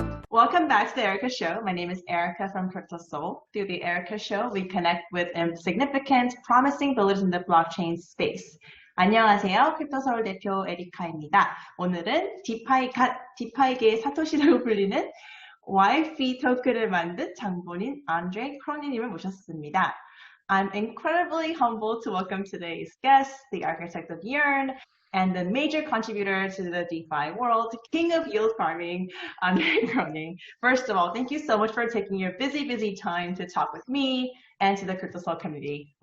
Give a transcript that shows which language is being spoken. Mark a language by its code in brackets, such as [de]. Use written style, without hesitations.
[en] Welcome back to the Erica Show. My name is Erica from Crypto Soul. Through the Erica Show, we connect with significant, promising builders in the blockchain space. [ko] 안녕하세요. 크립토 서울 대표 에리카입니다. 오늘은 디파이계의 사토시라고 불리는 YV 토큰을 만든 장본인 안드레 크론예님을 모셨습니다. [en] I'm incredibly humbled to welcome today's guest, the architect of Yearn, and the major contributor to the DeFi world, king of yield farming, Andre Cronje. First of all, thank you so much for taking your busy time to talk with me and to the Crypto Soul community.